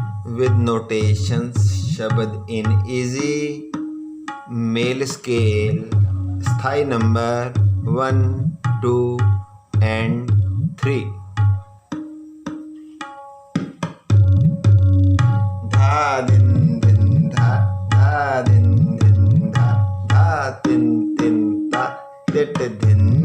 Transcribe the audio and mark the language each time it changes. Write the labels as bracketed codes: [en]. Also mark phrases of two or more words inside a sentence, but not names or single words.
[en] with notations, शब्द in easy male scale, स्थाई number 1, 2 and 3. [hi] धा दिन दिन धा, धा दिन दिन धा, धा तिन तिन ता, तिट दिन